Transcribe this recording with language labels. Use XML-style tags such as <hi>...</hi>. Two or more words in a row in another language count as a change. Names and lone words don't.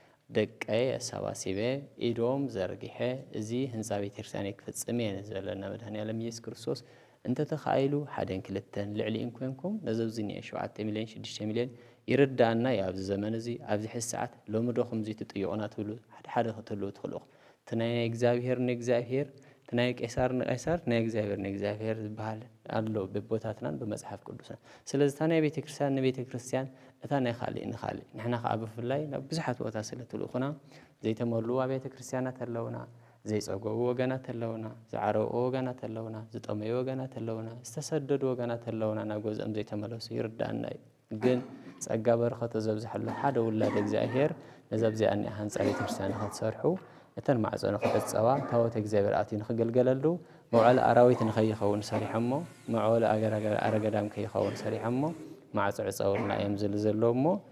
<ti>ደቀይ ኣሰባሲበ ኢዶም ዘርጊሐ እዚ ህንፃ ቤተክርስትያን ክፍጽም እየ ዘለና መድኃኔ ዓለም ኢየሱስ ክርስቶስ እንተተኻኢሉ 1-2 ልዕሊን ኮይንኩም ነዘብዝኒኤ 7 ሚልዮን 6 ሚልዮን ይርዳእና ኣብ ዘመን እዚ ኣብዚ ሕዚ ሰዓት ሎሚ ዶ ከምዚ ትጥይቁና ትብሉ ሓደ ክትህልው ትኽእሉ ትናይ እግዚአብሔር ንእግዚአብሔር ትናይ ቄሳር ንቄሳር ናይ እግዚአብሔር ንእግዚአብሔር ዝበሃል ኣሎ በቦታትናን በመጽሐፍ ቅዱስና ስለዚህ ታናይ ቤተክርስትያን ንቤተክርስትያን እታ ናይ ካልእ ንኻልእ ንሕና ከዓ ብፍላይ ናብ ብዙሓት ቦታ ስለትልኹና ዘይተመልኡ ቤተ ክርስቲያናት ኣለውና ዘይፀገቡ ወገናት ኣለውና ዝዓረቁ ወገናት ኣለውና ዝጠመዩ ወገናት ኣለውና ዝተሰደዱ ወገናት ኣለውና ናብ ገዝኦም ዘይተመለሱ ይርዳእና ግን ጸጋ በረኸት ዘብዝሐሉ ሓደ ውላድ እግዚአብሔር ነዘብዚኣ ህንፃ ቤተ ክርስቲያን ክትሰርሑ እተን ማዕጾ ንኽፈጸዋ ታቦት እግዚአብሔር ኣትዩ ንኽገልገለሉ መውዓል ኣራዊት ንኸይኸውን ሰሪሖሞ መውዓል ኣረገዳም ከይኸውን ሰሪሖሞ ማዕጾ ዕፀውልና እዮም ዘለዎሞ</ti>